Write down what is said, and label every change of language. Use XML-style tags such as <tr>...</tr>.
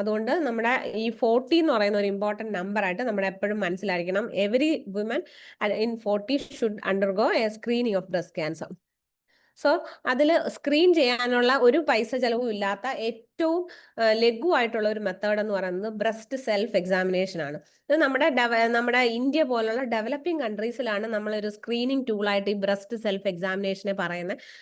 <ml>അതുകൊണ്ട് നമ്മുടെ ഈ 40 എന്ന് പറയുന്ന ഒരു ഇമ്പോർട്ടൻറ്റ് നമ്പർ ആയിട്ട് നമ്മൾ എപ്പോഴും മനസ്സിലായിരിക്കണം.</ml> <en>Every woman in 40 should undergo a screening of breast cancer.</en> <ml>So അതിൽ സ്ക്രീൻ ചെയ്യാനുള്ള ഒരു പൈസ ചെലവും ഇല്ലാത്ത ഏറ്റവും ലഘുവായിട്ടുള്ള ഒരു മെത്തേഡ് എന്ന് പറയുന്നത് ബ്രസ്റ്റ് സെൽഫ് എക്സാമിനേഷൻ ആണ്. ഇത് നമ്മുടെ ഇന്ത്യ പോലുള്ള ഡെവലപ്പിംഗ് കൺട്രീസിലാണ് നമ്മളൊരു സ്ക്രീനിങ് ടൂളായിട്ട് ഈ ബ്രസ്റ്റ് സെൽഫ് എക്സാമിനേഷനെ പറയുന്നത്.</ml>